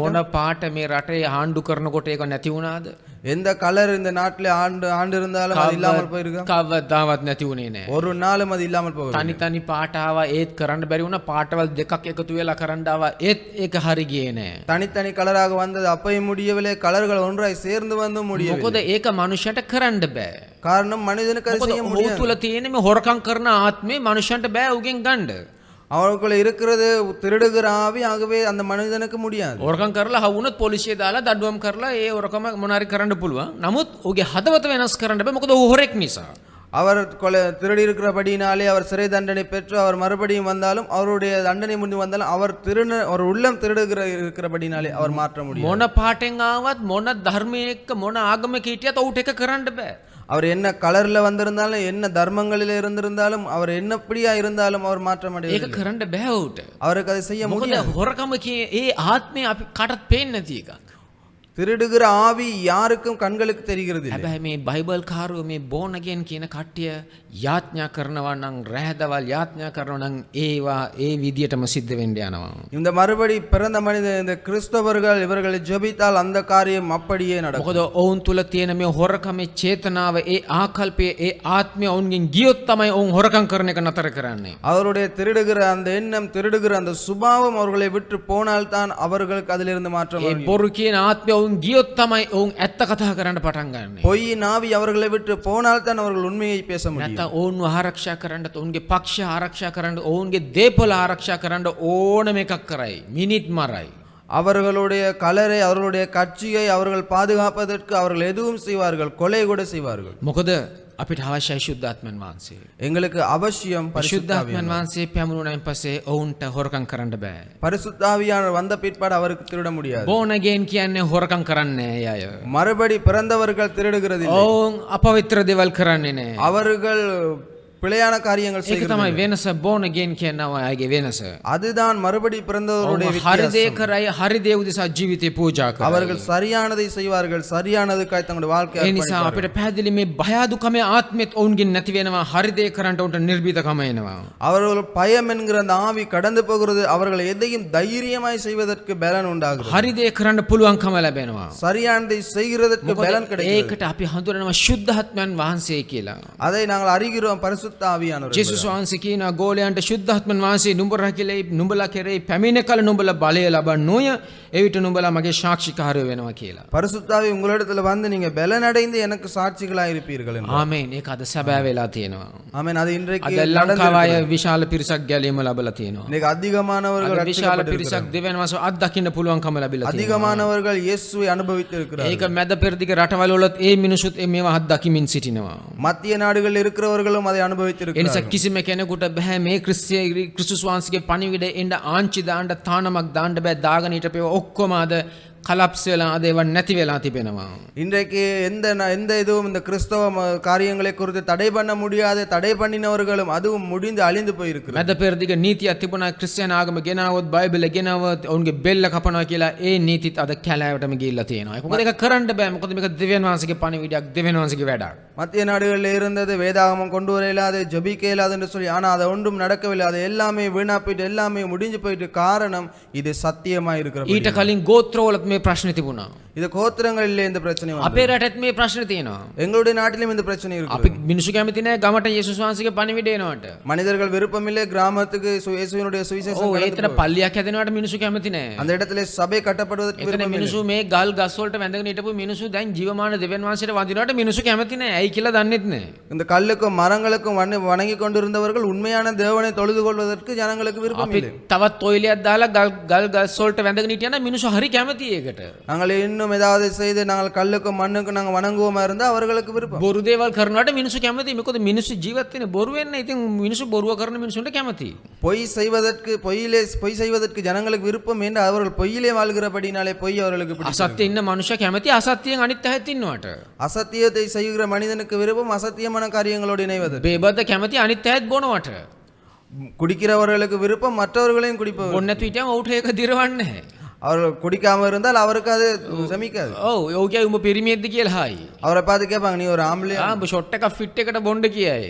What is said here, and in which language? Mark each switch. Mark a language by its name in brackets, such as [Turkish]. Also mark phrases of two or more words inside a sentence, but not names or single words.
[Sinhala] මොන පාට මේ රටේ ආණ්ඩු කරනකොට ඒක නැති වුණාද? [Tamil] எந்த கலர் இந்த நாட்டிலே ஆண்டு இருந்தாலும் அது இல்லாமல் போயிருக்கா? [Sinhala] කවදාවත් නැති වුණේ නැහැ. [Tamil] ஒரு நாளும் அது இல்லாமல் போகவில்லை. [Sinhala] තනි තනි පාට ආවා ඒත් කරන්න බැරි වුණා. පාටවල් දෙකක් එකතු වෙලා කරන්න ආවා ඒත් ඒක හරි ගියේ නැහැ. [Tamil] தனித்தனி கலராக வந்தது அப்பையும் முடியவில்லை, கலர்கள் ஒன்றாய் சேர்ந்து வந்தும் முடியவில்லை. [Sinhala] මොකද ඒක මනුෂ්‍යයට කරන්න බෑ. [Tamil] காரணம் மனிதனுக்கு அது [Sinhala] මොකද [Tamil] செய்ய [Sinhala] ඔහු [Tamil] முடியாது. [Sinhala] තුල තියෙන මේ හොරකම් කරන ආත්මේ මනුෂ්‍යන්ට බෑ උගෙන් ගන්න. [Tamil] அவர்களுக்குள்ள இருக்கிறது திருடுகிற ஆவி, ஆகவே அந்த மனிதனுக்கு முடியாது. [Sinhala] හොරකම් කරලා හවුනොත් පොලිසිය දාලා දඩුවම් කරලා ඒ හොරකම මොනාරි කරන්න පුළුවන්. නමුත් ඔහුගේ හදවත වෙනස් කරන්න බෑ. මොකද ඔහු හොරෙක් නිසා. [Tamil] அவர் திருடி இருக்கிறபடினாலே அவர் சிறை தண்டனை பெற்று அவர் மறுபடியும் வந்தாலும் அவருடைய தண்டனை முடிந்து வந்தாலும் அவர் உள்ளம் இருக்கிறபடினாலே அவர் மாற்ற முடியும். [Sinhala] මොන පාටෙන් ආවත් මොන ධර්මයක මොන ආගමක හිටියත් ඔහුට එක කරන්න බෑ. [Tamil] அவர் என்ன கலர்ல வந்திருந்தாலும் என்ன தர்மங்களில் இருந்திருந்தாலும் அவர் என்னப்படியா இருந்தாலும் அவர் மாற்ற [Sinhala] ඒක [Tamil] முடியாது. [Sinhala] කරන්න බෑ ඔහුට. [Tamil] அவருக்கு அதை செய்ய [Sinhala] මොකද [Tamil] முடியாது. [Sinhala] හොරකම ඒ ආත්මය අපි කටත් පේන්නේ නැති එකක්. [Tamil] திருடுகிற ஆவி யாருக்கும் கண்களுக்கு தெரிகிறது இல்லை. [Sinhala] හැබැයි මේ බයිබල් කාරෝ මේ [English] born again [Sinhala] කියන කට්ටිය යාඥා කරනවා නම් රැහැදවල් යාඥා කරනවා නම් ඒවා ඒ විදියටම සිද්ධ වෙන්න යනවා. [Tamil] இந்த மறுபடி பிறந்த மனித இந்த கிறிஸ்தவர்கள் இவர்களை ஜெபித்தால் அந்த காரியம் அப்படியே நடக்கும். [Sinhala] මොකද ඔවුන් තුල තියෙන මේ හොරකමේ චේතනාව ඒ ආකල්පය ඒ ආත්මය ඔවුන්ගෙන් ගියොත් තමයි ඔවුන් හොරකම් කරන එක නතර කරන්නේ. [Tamil] அவருடைய திருடுகிற அந்த எண்ணம், திருடுகிற அந்த சுபாவம் அவர்களை விட்டு போனால்தான் அவர்களுக்கு அதிலிருந்து மாற்றம் [Sinhala] ඒ [Tamil] வரும். [Sinhala] බොරු කියන ආත්මය ඔවුන් ගියොත් තමයි ඔවුන් ඇත්ත කතා කරන්න පටන් ගන්නෙ. [Tamil] பொய்யின் ஆவி அவர்களை விட்டு போனால்தான் அவர்கள் உண்மையை பேச முடியும். [Sinhala] නැත්නම් ඔවුන්ව ආරක්ෂා කරන්න ඔවුන්ගේ පක්ෂ ආරක්ෂා කරන්න ඔවුන්ගේ දේපොළ ආරක්ෂා කරන්න ඕනම එකක් කරයි. මිනිත් මරයි. [Tamil] அவர்களுடைய கலரை, அவர்களுடைய கட்சியை அவர்கள் பாதுகாப்பதற்கு அவர்கள் எதுவும் செய்வார்கள், கொலை கூட செய்வார்கள். [Sinhala] මොකද අපිට අවශ්‍යයි ශුද්ධාත්මයන් වහන්සේ. [Tamil] எங்களுக்கு அவசியம் [Sinhala] ශුද්ධාත්මයන් වහන්සේ පැමුණුණයින් පස්සේ ඔවුන්ට හොරකම් කරන්න බෑ. [Tamil] பரிசுத்தாவியானவர் வந்த பிற்பாடு அவருக்கு திருட முடியாது. [English] born again [Sinhala] කියන්නේ හොරකම් කරන්නේ නැහැ අය. [Tamil] மறுபடி பிறந்தவர்கள் திருடுகிறதில்லை. [Sinhala] ඔවුන් අපවිත්‍ර දේවල් කරන්නේ නැහැ. [Tamil] அவர்கள் பிழையான காரியங்கள் [Sinhala] ඒක [Tamil] செய்கிறார்கள். [Sinhala] තමයි වෙනස. [English] born again [Sinhala] කියනවා අයගේ වෙනස. [Tamil] அதுதான் மறுபடி பிறந்தவருடைய [Sinhala] ඔවුන් හරි දේ [Tamil] வித்தியாசம். [Sinhala] කරයි හරි දේ උදෙසා ජීවිතේ පූජා කරයි. [Tamil] அவர்கள் சரியானதை செய்வார்கள், சரியானதுக்காய் தங்களுடைய வாழ்க்கையை [Sinhala] ඒ නිසා [Tamil] அர்ப்பணிப்பார்கள். [Sinhala] අපිට පැහැදිලි මේ බය අදුකමේ ආත්මෙත් ඔවුන්ගෙන් නැති වෙනවා. හරි දේ කරන්න උන්ට නිර්භීතකම එනවා. [Tamil] அவர்கள் பயம் என்கிற அந்த ஆவி கடந்து போகிறது, அவர்கள் எதையும் தைரியமாய் செய்வதற்கு பலன் உண்டாகிறது. [Sinhala] හරි දේ කරන්න පුළුවන්කම ලැබෙනවා. [Tamil] சரியானதை செய்கிறதற்கு [Sinhala] මොකද [Tamil] பலன் கிடைக்கிறது. [Sinhala] ඒකට අපි හඳුනනවා ශුද්ධාත්මයන් වහන්සේ කියලා. [Tamil] அதை நாங்கள் அறிகிறோம், பரிசுத்த பரிசுத்த ஆவியானவர் [Sinhala] ජේසුස් වහන්සේ කියන ගෝලයන්ට ශුද්ධාත්මන් වහන්සේ නුඹලා කෙරෙහි නුඹලා කෙරෙහි පැමිණ කල නුඹලා බලය ලබන්නෝය එවිට නුඹලා මගේ සාක්ෂිකාරයෝ වෙනවා කියලා. [Tamil] பரிசுத்த ஆவி உங்களிடத்துல வந்து நீங்க பலனடைந்து எனக்கு சாட்சிகளாய் இருப்பீர்கள் என்று. [Sinhala] ආමේන්. ඒක අද සැබෑ වෙලා තියෙනවා. [Tamil] ஆமென். அது இன்றைக்கு [Sinhala] අද ලංකාවේ විශාල පිරිසක් ගැලීම ලැබලා තියෙනවා. [Tamil] இன்னைக்கு அதிகமானவர்கள் [Sinhala] අද විශාල [Tamil] ரட்சிக்கப்பட்டிருக்கிறார்கள். [Sinhala] පිරිසක් දෙවියන් වහන්සේ අත්දකින්න පුළුවන්කම ලැබිලා තියෙනවා. [Tamil] அதிகமானவர்கள் இயேசுவை அனுபவித்து இருக்கிறார்கள். [Sinhala] ඒක මැද පෙරදිග රටවල වලත් ඒ මිනිසුත් මේවා අත්දකිමින් සිටිනවා. [Tamil] மத்திய நாடுகளில் இருக்கிறவர்களும் அதை அனுபவித்து [Sinhala] ඒ නිසා [Tamil] இருக்கிறார்கள். [Sinhala] කිසිම කෙනෙකුට බෑ මේ ක්‍රිස්තුස් වහන්සේගේ පණිවිඩේ එන්න ආංචි දාන්න තානමක් දාන්න බෑ දාගෙන හිටපේව ඔක්කොම අද කලප්ස් වෙලා අද ඒවා නැති වෙලා තිබෙනවා. [Tamil] இன்றைக்கு எந்த இதுவும் இந்த கிறிஸ்தவ காரியங்களை குறித்து தடை பண்ண முடியாத தடை பண்ணினவர்களும் அதுவும் முடிந்து அழிந்து போயிருக்கிறது. [Sinhala] මැද පෙරදිග නීතියක් තිබුණා ක්‍රිස්තියානි ආගම ගෙනාවොත් බයිබල් ගෙනාවොත් ඔවුන්ගේ බෙල්ල කපනවා කියලා ඒ නීතිත් අද කැලෑවටම ගිහිල්ලා තියෙනවා. මොකද ඒක කරන්න බෑ. මොකද මේක දෙවියන් වහන්සේගේ පණිවිඩයක් දෙවියන් වහන්සේගේ වැඩක්. [Tamil] மத்திய நாடுகளில் இருந்தது வேதாகமம் கொண்டு வர இல்லாது ஜபிக்க இல்லாது என்று சொல்லி ஆனால் அதை ஒன்றும் நடக்கவில்லை. அது எல்லாமே வீணா போயிட்டு எல்லாமே முடிஞ்சு போயிட்டு காரணம் இது சத்தியமா இருக்கிற [Sinhala] ඊට කලින් ගෝත්‍රවලත් මේ ප්‍රශ්න තිබුණා. [Tamil] இது கோத்திரங்களிலே இந்த பிரச்சனை வந்தது. [Sinhala] අපේ රටත් මේ ප්‍රශ්න තියෙනවා. [Tamil] எங்களுடைய நாட்டிலும் இந்த பிரச்சனை [Sinhala] අපි [Tamil] இருக்கு. [Sinhala] මිනිස්සු කැමති නැහැ ගමට යේසුස් වහන්සේගේ පණිවිඩය එනවට. [Tamil] மனிதர்கள் விருப்பமில்லை கிராமத்துக்கு இயேசுவினுடைய சுவிசேஷம் [Sinhala] ඔව් [Tamil] கடந்து [Sinhala] ඒතර [Tamil] போகும். [Sinhala] පල්ලියක් හැදෙනවට මිනිස්සු කැමති නැහැ. [Tamil] அந்த இடத்துல சபை கட்டப்படுவதற்கு [Sinhala] එතන [Tamil] விருப்பமில்லை. [Sinhala] මිනිස්සු මේ ගල් ගස් වලට වැඳගෙන හිටපු මිනිස්සු දැන් ජීවමාන දෙවියන් වහන්සේට වඳිනවට මිනිස්සු කැමති නැහැ. ඇයි කියලා දන්නෙත් නැහැ. [Tamil] இந்த கல்லுக்கும் மரங்களுக்கும் வணங்கி கொண்டிருந்தவர்கள் உண்மையான தேவனை தொழுது கொள்வதற்கு ஜனங்களுக்கு விருப்பம் [Sinhala] අපි [Tamil] இல்லை. [Sinhala] තවත් තොইලයක් දාලා ගල් ගස් වලට වැඳගෙන හිටියනම් මිනිස්සු හරි කැමති ඒකට. [Tamil] நாங்கள் இன்னும் ஏதாவது செய்து நாங்கள் கல்லுக்கும் மண்ணுக்கும் நாங்கள் வணங்குவோமா இருந்தால் அவர்களுக்கு விருப்பம். [Sinhala] බොරු දේවල් කරනවට මිනිස්සු කැමති. මොකද මිනිස්සු ජීවත් වෙන්නේ බොරු වෙන්න. ඉතින් මිනිස්සු බොරුව කරන මිනිස්සුන්ට කැමති. [Tamil] பொய் செய்வதற்கு ஜனங்களுக்கு விருப்பம் என்று அவர்கள் பொய்யிலே வாழ்கிறபடினாலே பொய் அவர்களுக்கு பிடிக்கும். [Sinhala] අසත්‍ය ඉන්න මනුෂ්‍ය කැමති අසත්‍යයෙන් අනිත් පැත්තට ඉන්නවට. [Tamil] அசத்தியத்தை செய்கிற மனிதனுக்கு விருப்பம் அசத்தியமான காரியங்களோடு இணைவது. [Sinhala] බේබද්ද කැමති අනිත් පැත්තට බොනවට. [Tamil] குடிக்கிறவர்களுக்கு விருப்பம் மற்றவர்களையும் குடிப்பவர். [Sinhala] බොන්න නැතු හිටියම ඔවුට ඒක දිරවන්නේ නැහැ. [Tamil] அவர்கள் குடிக்காம இருந்தால் அவருக்கு அது சமிக்காது. [Sinhala] ඔව් ඔව් කියයි උඹ පිරිමියෙක්ද කියලා හායි. [Tamil] அவரை பார்த்து கேட்பாங்க நீ ஒரு ஆம்பளையா, [Sinhala] උඹ ෂොට් එකක් ෆිට් එකට බොන්න කියයි.